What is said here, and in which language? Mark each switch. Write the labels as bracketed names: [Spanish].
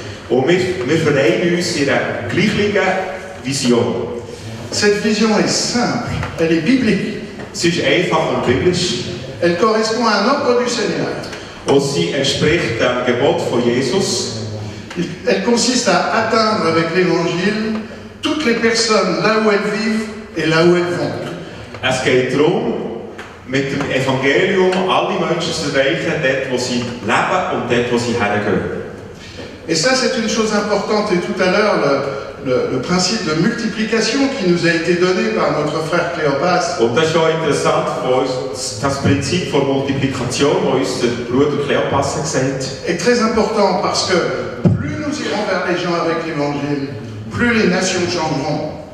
[German] Und wir vereinen uns in einer gleichen Vision. [French] Cette vision est simple, elle est biblique. [German] Sie ist einfach und biblisch. [French] Elle correspond à un ordre du Seigneur. [German] Und sie entspricht dem Gebot von Jesus. [French] Elle consiste à atteindre avec l'évangile toutes les personnes là où elles vivent et là où elles vont. [German] Es geht darum, mit dem Evangelium alle Menschen zu erreichen, dort wo sie leben und dort wo sie hergehen. [French] Et ça, c'est une chose importante. Et tout à l'heure, le principe de multiplication qui nous a été donné par notre frère Cléopas. [German] Und das ist auch interessant für uns, das Prinzip von Multiplikation, das uns der Bruder Kleopas gesagt hat. [French] Est très important parce que plus nous irons vers les gens avec l'évangile, plus les nations changeront.